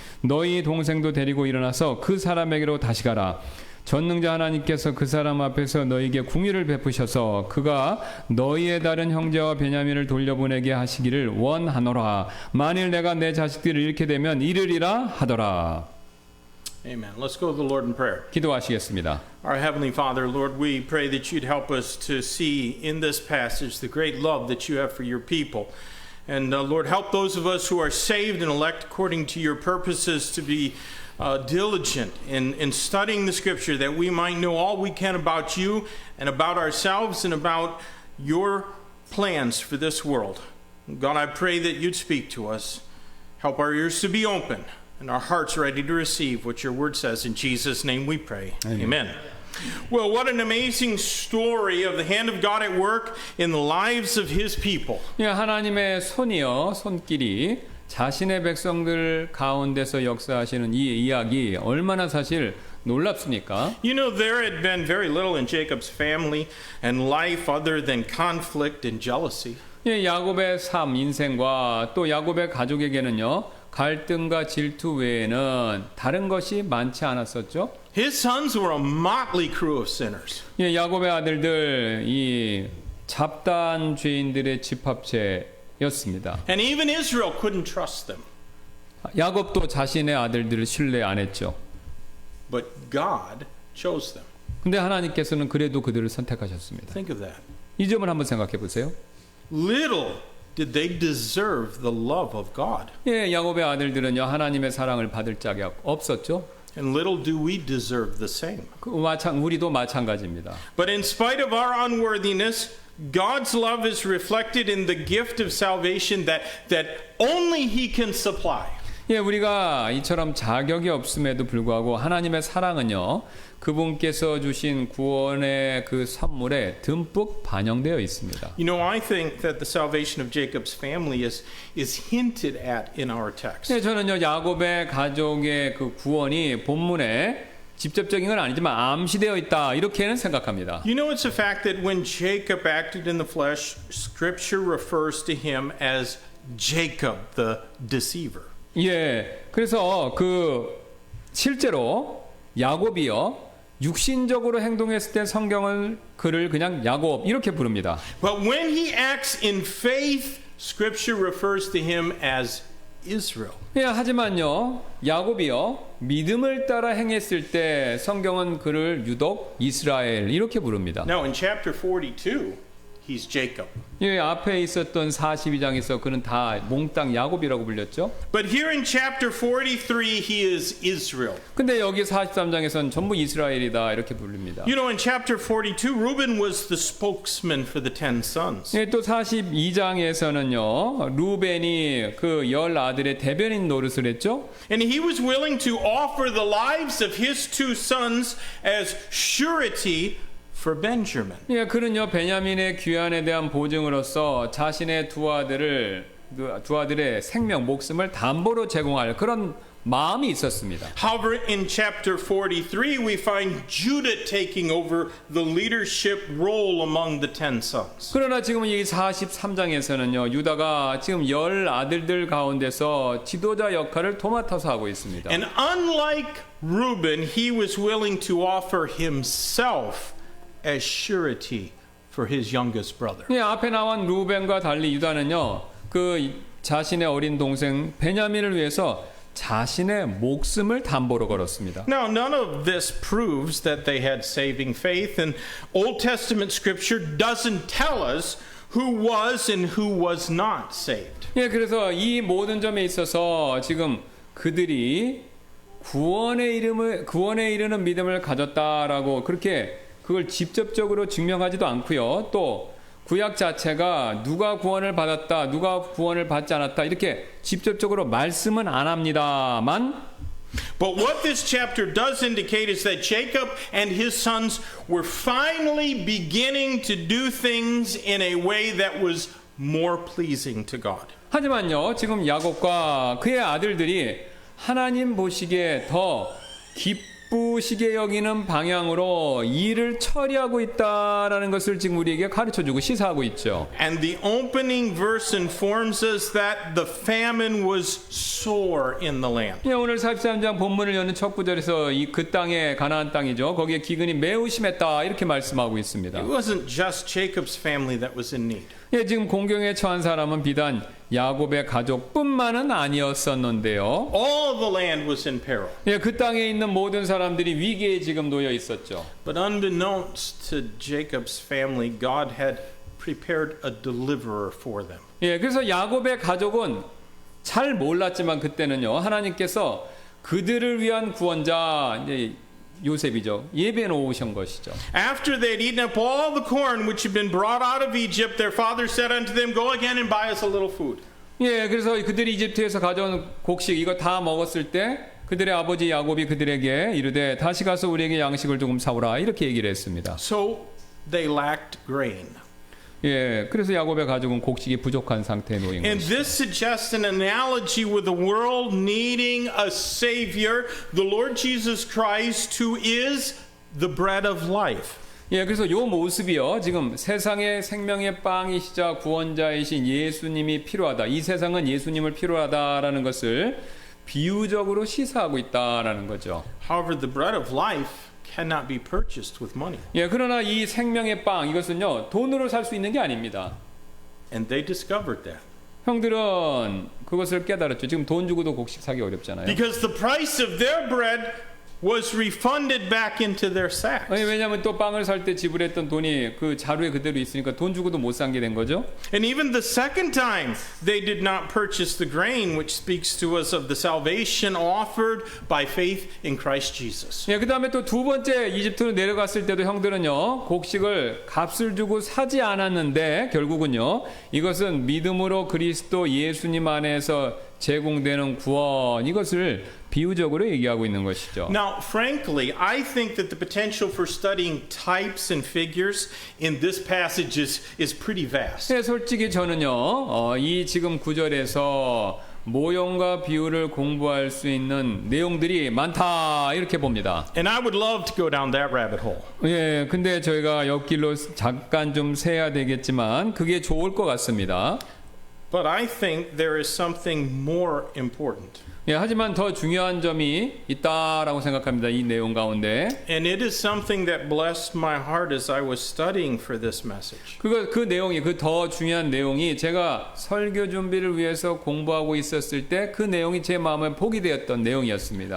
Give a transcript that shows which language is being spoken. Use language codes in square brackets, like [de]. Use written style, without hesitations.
[ko] 너희 동생도 데리고 일어나서 그 사람에게로 다시 가라. 전능자 하나님께서 그 사람 앞에서 너희에게 궁유를 베푸셔서 그가 너희의 다른 형제와 베냐민을 돌려보내게 하시기를 원하노라. 만일 내가 내 자식들을 잃게 되면 이르리라 하더라. [en] Amen. Let's go to the Lord in prayer. [ko] 기도하시겠습니다. [en] Our Heavenly Father, Lord, we pray that you'd help us to see in this passage the great love that you have for your people. And Lord, help those of us who are saved and elect according to your purposes to be diligent in studying the Scripture, that we might know all we can about you and about ourselves and about your plans for this world. God, I pray that you'd speak to us. Help our ears to be open and our hearts ready to receive what your word says. In Jesus' name we pray. Amen. Well, what an amazing story of the hand of God at work in the lives of his people. [ko] 예, 하나님의 손길이 자신의 백성들 가운데서 역사하시는 이 이야기 얼마나 사실 놀랍습니까? [en] You know, there had been very little in Jacob's family and life other than conflict and jealousy. [ko] 예, 야곱의 삶, 인생과 또 야곱의 가족에게는요, 갈등과 질투 외에는 다른 것이 많지 않았었죠. [en] His sons were a motley crew of sinners. [ko] 예, 야곱의 아들들 이 잡다한 죄인들의 집합체였습니다. [en] And even Israel couldn't trust them. [ko] 야곱도 자신의 아들들을 신뢰 안 했죠. [en] But God chose them. [ko] 근데 하나님께서는 그래도 그들을 선택하셨습니다. [en] Think of that. [ko] 이 점을 한번 생각해 보세요. [en] Little did they deserve the love of God. [ko] 예, 야곱의 아들들은요, 하나님의 사랑을 받을 자격 없었죠. [en] And little do we deserve the same. [ko] 우리도 마찬가지입니다. [en] But in spite of our unworthiness, God's love is reflected in the gift of salvation that only He can supply. [ko] 예, 우리가 이처럼 자격이 없음에도 불구하고 하나님의 사랑은요, 그분께서 주신 구원의 그 선물에 듬뿍 반영되어 있습니다. [en] You know, I think that the salvation of Jacob's family is hinted at in our text. [ko] 예, 저는요, 야곱의 가족의 그 구원이 본문에 직접적인 건 아니지만 암시되어 있다, 이렇게는 생각합니다. [en] You know, it's a fact that when Jacob acted in the flesh, Scripture refers to him as Jacob, the deceiver. [ko] 예, 그래서 실제로 야곱이요, 육신적으로 행동했을 때 성경은 그를 그냥 야곱 이렇게 부릅니다. [en] But when he acts in faith, Scripture refers to him as Israel. [ko] 예, 하지만요, 야곱이요, 믿음을 따라 행했을 때 성경은 그를 유독 이스라엘 이렇게 부릅니다. [en] Now, in chapter 42, he's Jacob. [ko] 예, 앞에 있었던 42장에서 그는 다 몽땅 야곱이라고 불렸죠. [en] But here in chapter 43, he is Israel. [ko] 근데 여기 43장에서는 전부 이스라엘이다 이렇게 부릅니다. [en] You know, in chapter 42, Reuben was the spokesman for the 10 sons. [ko] 예, 또 42장에서는요, 루벤이 그 10아들의 대변인 노릇을 했죠. [en] And he was willing to offer the lives of his 2 sons as surety for Benjamin. [ko] 예, 그는요, 베냐민의 귀환에 대한 보증으로서 자신의 두 아들의 생명, 목숨을 담보로 제공할 그런 마음이 있었습니다. [en] However, in chapter 43, we find Judah taking over the leadership role among the 10 sons. [ko] 그러나 지금 이 43장에서는요, 유다가 지금 10아들들 가운데서 지도자 역할을 도맡아서 하고 있습니다. [en] And unlike Reuben, he was willing to offer himself as surety for his youngest brother. [ko] 예, 앞에 나온 루벤과 달리 유다는요, 그 자신의 어린 동생 베냐민을 위해서 자신의 목숨을 담보로 걸었습니다. [en] Now, none of this proves that they had saving faith, and Old Testament Scripture doesn't tell us who was and who was not saved. [ko] 예, 그래서 이 모든 점에 있어서 지금 그들이 구원에 이르는 믿음을 가졌다라고 그렇게 그걸 직접적으로 증명하지도 않고요. 또 구약 자체가 누가 구원을 받았다, 누가 구원을 받지 않았다 이렇게 직접적으로 말씀은 안 합니다만 [en] But what this chapter does indicate is that Jacob and his sons were finally beginning to do things in a way that was more pleasing to God. [ko] 하지만요, 지금 야곱과 그의 아들들이 하나님 보시기에 더 기쁘시게 여기는 방향으로 일을 처리하고 있다라는 것을 지금 우리에게 가르쳐주고 시사하고 있죠. [en] And the opening verse informs us that the famine was sore in the land. [ko] 예, 오늘 43장 본문을 여는 첫 구절에서 그 땅에 가나안 땅이죠. 거기에 기근이 매우 심했다 이렇게 말씀하고 있습니다. [en] It wasn't just Jacob's family that was in need. [ko] 예, 지금 공경에 처한 사람은 비단 야곱의 가족뿐만은 아니었었는데요. [en] All the land was in peril. [ko] 예, 그 땅에 있는 모든 사람들이 위기에 지금 놓여 있었죠. [en] But unbeknownst to Jacob's family, God had prepared a deliverer for them. [ko] 예, 그래서 야곱의 가족은 잘 몰랐지만 그때는요, 하나님께서 그들을 위한 구원자 이제 요셉이죠. 예비해 놓으신 것이죠. [en] After they had eaten up all the corn which had been brought out of Egypt, their father said unto them, Go again and buy us a little food. [ko] 예, 그래서 그들이 이집트에서 가져온 곡식 이거 다 먹었을 때 그들의 아버지 야곱이 그들에게 이르되 다시 가서 우리에게 양식을 조금 사오라 이렇게 얘기를 했습니다. [en] So they lacked grain. [ko] 예, 그래서 야곱의 가족은 곡식이 부족한 상태에 놓인 [en] And [ko] 것이죠. [en] this suggests an analogy with the world needing a Savior, the Lord Jesus Christ, who is the bread of life. [ko] 예, 그래서 요 모습이요. 지금 세상의 생명의 빵이시자 구원자이신 예수님이 필요하다. 이 세상은 예수님을 필요하다라는 것을 비유적으로 시사하고 있다라는 거죠. [en] However, the bread of life cannot be purchased with money. [ko] 예, 그러나 이 생명의 빵 이것은요 돈으로 살 수 있는 게 아닙니다. [en] And they discovered that. [ko] 형들은 그것을 깨달았죠. 지금 돈 주고도 곡식 사기 어렵잖아요. [en] Because the price of their bread was refunded back into their sacks. [ko] 아니, 왜냐하면 또 빵을 살 때 지불했던 돈이 그 자루에 그대로 있으니까 돈 주고도 못 산 게 된 거죠. [en] And even the second time, they did not purchase the grain, which speaks to us of the salvation offered by faith in Christ Jesus. [ko] 예, 그 다음에 또 두 번째 이집트로 내려갔을 때도 형들은요 곡식을 값을 주고 사지 않았는데 결국은요 이것은 믿음으로 그리스도 예수님 안에서 제공되는 구원 이것을 비유적으로 얘기하고 있는 것이죠. [en] Now, frankly, I think that the potential for studying types and figures in this passage is pretty vast. [ko] 예, 솔직히 저는요 이 지금 구절에서 모형과 비유를 공부할 수 있는 내용들이 많다 이렇게 봅니다. [en] And I would love to go down that rabbit hole. [ko] 예, 근데 저희가 옆길로 잠깐 좀 새야 되겠지만 그게 좋을 것 같습니다. [en] But I think there is something more important. [ko] 예, 하지만 더 중요한 점이 있다라고 생각합니다. 이 내용 가운데. [en] And it is something that blessed my heart as I was studying for this message. [ko] 그 내용이 그 더 중요한 내용이 제가 설교 준비를 위해서 공부하고 있었을 때 그 내용이 제 마음에 복이 되었던 내용이었습니다.